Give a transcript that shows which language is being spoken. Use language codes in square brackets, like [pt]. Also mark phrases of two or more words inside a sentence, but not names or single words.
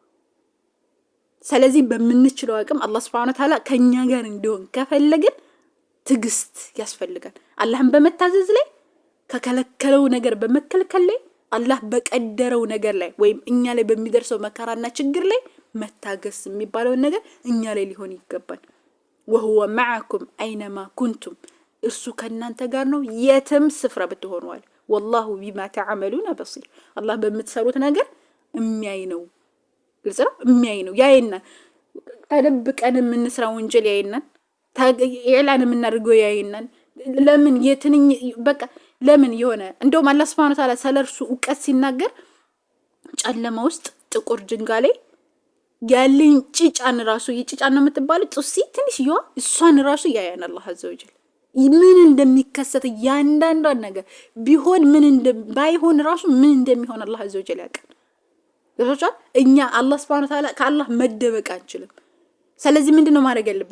[am] ስለዚህ በመንችለው አቅም አላህ [ar] Subhanahu Wa Ta'ala [am] ከኛ ጋር እንዲሆን ከፈለግን ትግስት ያስፈልጋል። አላህን በመታዘዝ ላይ ከከለከለው ነገር በመከልከል ላይ አላህ በቀደረው ነገር ላይ ወይም እኛ ላይ በሚደርሰው መከራና ችግር ላይ መታገስ የሚባለው ነገር እኛ ላይ ሊሆን ይገባል። [ar] وهو معكم اينما كنتم [am] እርሱ ከናንተ ጋር ነው የትም ስፍራ ብትሆኑዋል። [ar] والله بما تعملون بصير [am] አላህ በምትሰሩት ነገር የሚያይ ነው። ግልጽ ነው የሚያይ ነው ያይና ተደብቀን የምንስራው ወንጀል ያይናል። ኢዕላን የምናደርገው ያይናል። ለምን የትንኝ በቃ ለምን የሆነ እንደውም አላህ [ar] Subhanahu Wa Ta'ala [am] ስለርሱ ዕውቀት ሲናገር ጨለማ ውስጥ ጥቁር ድንጋይ ላይ ያለኝ ጭጫን ራሱ ይጭጫን ነው የምትባለው ጡሲ ትንሽዬዋ እሷን ራሱ ያያናል አላህ [ar] Azza wa Jalla [am] ምን እንደሚከሰት ያንዳንዷን ነገር ቢሆን ምን ባይሆን ራሱ ምን እንደሚሆን አላህ [ar] Azza wa Jalla [am] ያውቃል። ገብቶሻል እኛ አላህ [ar] Subhanahu Wa Ta'ala [am] ከአላህ መደበቅ አንችልም። ስለዚህ ምንድነው ማድረግ ያለብን?